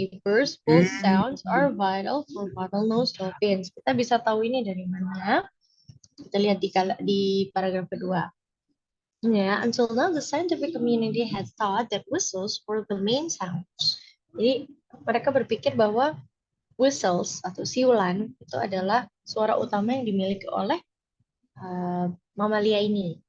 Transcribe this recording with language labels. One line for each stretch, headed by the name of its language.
English: First full sounds are vital for bottlenose dolphins.
Indonesian: Kita bisa tahu ini dari mana? Kita lihat di paragraf kedua.
English: Yeah, until now the scientific community had thought that whistles were the main sounds.
Indonesian: Jadi mereka berpikir bahwa whistles atau siulan itu adalah suara utama yang dimiliki oleh mamalia ini.